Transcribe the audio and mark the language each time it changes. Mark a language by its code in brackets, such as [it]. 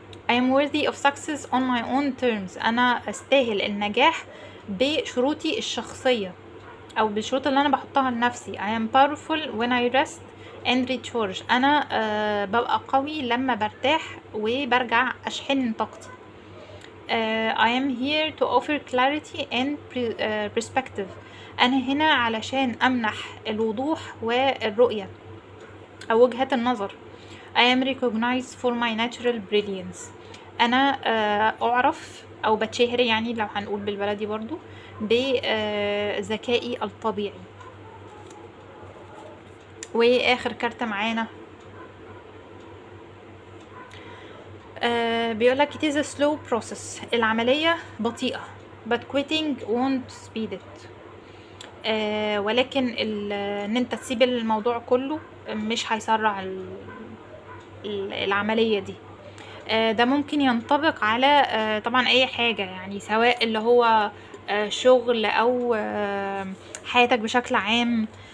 [en] I am worthy of success on my own terms. [ar] انا استاهل النجاح بشروطي الشخصية او بالشروط اللي انا بحطها لنفسي. [en] I am powerful when I rest and recharge. [ar] انا ببقى قوي لما برتاح وبرجع اشحن طاقتي. [en] I am here to offer clarity and perspective. [ar] انا هنا علشان امنح الوضوح والرؤية او وجهة النظر. [en] I am recognized for my natural brilliance. [ar] انا اعرف او بتشهر، يعني لو هنقول بالبلدي برضو، بذكائي الطبيعي. واخر كارتة معانا بيقولك [en] it is a slow process. [ar] العملية بطيئة [en] but quitting won't speed it. [ar] ولكن ان انت تسيب الموضوع كله مش هيسرع العملية دي. ده ممكن ينطبق على طبعا اي حاجة، يعني سواء اللي هو شغل او حياتك بشكل عام.